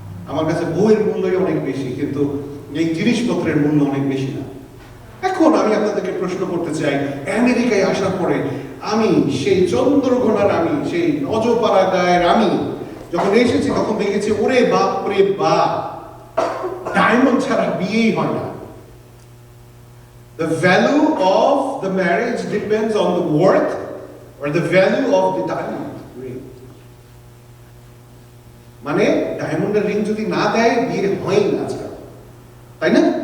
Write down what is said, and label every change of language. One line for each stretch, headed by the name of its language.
Bangla: আমার কাছে বউয়ের মূল্যই অনেক বেশি, কিন্তু এই জিনিসপত্রের মূল্য অনেক বেশি না। এখন আমি আপনাদেরকে প্রশ্ন করতে চাই, আমেরিকায় আসার পরে আমি সেই চন্দ্রঘোনার, আমি সেই নজপাড়া গায়ের আমি যখন এসেছি তখন দেখেছি ওরে বাপ রে বাপ, ডায়মন্ড ছাড়া বিয়েই হয় না।
English: The value of the marriage depends on the worth or the value of the diamond ring.
Bangla: মানে ডায়মন্ডের রিং যদি না দেয় বিয়ে হয় না আজকাল, তাই না?